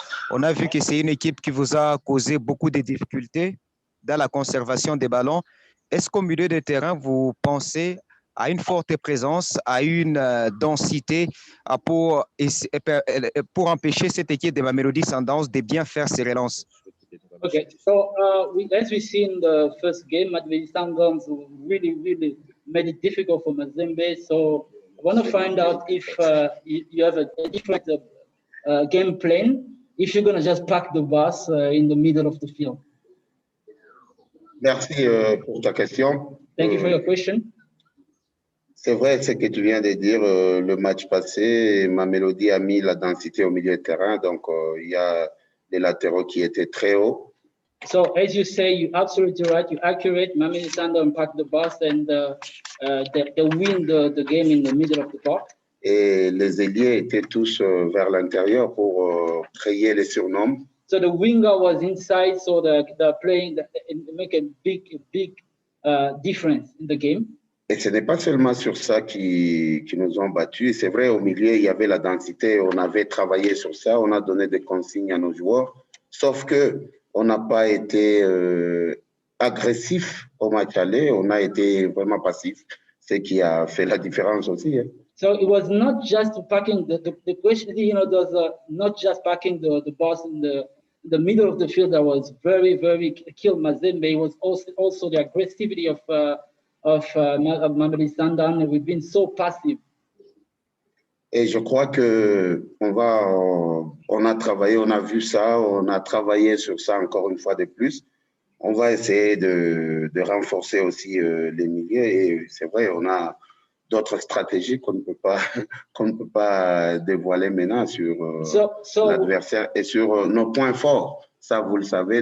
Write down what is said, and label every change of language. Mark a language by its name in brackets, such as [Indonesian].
[French] On a vu que c'est une équipe qui vous a causé beaucoup de difficultés dans la conservation des ballons. Est-ce qu'au milieu de terrain, vous pensez à une forte présence, à une densité pour empêcher cette équipe de Mamelodi Sundowns de bien faire ses relances? [English] Okay, so as we see in the first game, Mamelodi Sundowns really made it difficult for Mazembe. So I want to find out if you have a different game plan, if you're going to just pack the bus in the middle of the field. [French] Merci pour ta question. [English] Thank you for your question. [French] C'est vrai ce que tu viens de dire. Le match passé, Mamelodi a mis la densité au milieu de terrain. Donc, il y a des latéraux qui étaient très hauts. [English] So as you say, you're absolutely right. You're accurate. Mamelodi Sundowns packed the bus and they win the game in the middle of the park. [French] Et les ailiers étaient tous vers l'intérieur pour créer les surnoms. [English] So the winger was inside, so the playing make a big difference in the game. [French] Et ce n'est pas seulement sur ça qui nous ont battus. C'est vrai, au milieu, il y avait la densité. On avait travaillé sur ça. On a donné des consignes à nos joueurs. Sauf que on n'a pas été agressif au match aller. On a été vraiment passif. Ce qui a fait la différence aussi. Hein. [English] So it was not just packing the question, there's not just packing the bus in the middle of the field that was very killed Mazembe. It was also the aggressivity of Mamelodi Sundowns. We've been so passive. [French] Et je crois que on a travaillé, on a vu ça, on a travaillé sur ça encore une fois de plus. On va essayer de renforcer aussi les milieux. Et c'est vrai, on a d'autres stratégies qu'on ne peut pas dévoiler maintenant sur l'adversaire et sur nos points forts. Ça, vous le savez.